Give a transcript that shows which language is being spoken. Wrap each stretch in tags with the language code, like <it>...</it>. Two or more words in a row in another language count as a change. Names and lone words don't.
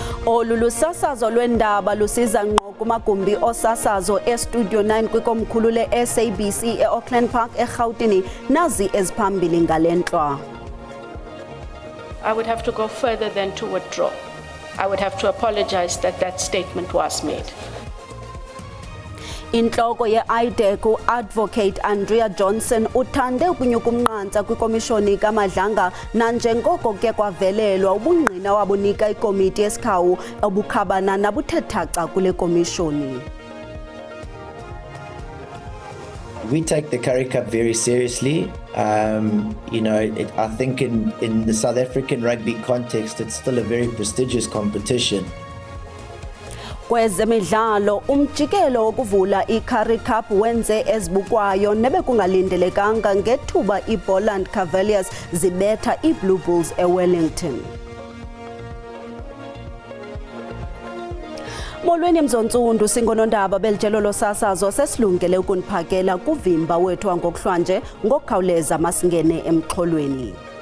<xh>Olu lusasazo lwendaba lusiza ngqo kumagumbi osasazo eStudio 9 kwikomkhulu le-SABC eAuckland Park eGauteng nazi eziphambili ngalenhlwa.</xh> <en>I would have to go further than to withdraw. I would have to apologize that that statement was made.</en> <xh>Inhloko ye-IDEC u-Advocate Andrea Johnson uthande ukunyuka umnqantsa kwikomishoni kaMadlanga nanjengoko ke kwavelelwa ubungqina wabunika ikomiti yesikhawu obukhabana nabuthe thaca kule komishoni.</xh> <en>We take the Currie Cup very seriously. I think in the South African rugby context, it's still a very prestigious competition.</en> <xh>Kwezemidlalo umjikelo wokuvula iCurrie Cup wenze ezibukwayo nebekungalindelekanga ngethuba iBoland Cavaliers zibetha iBlue Bulls eWellington. Molweni Mzontsundu singonondaba belijelo losasazo sesilungele ukuniphakela kuvimba wethu wangokuhlwanje ngokukhawuleza masingene emxholweni.</xh>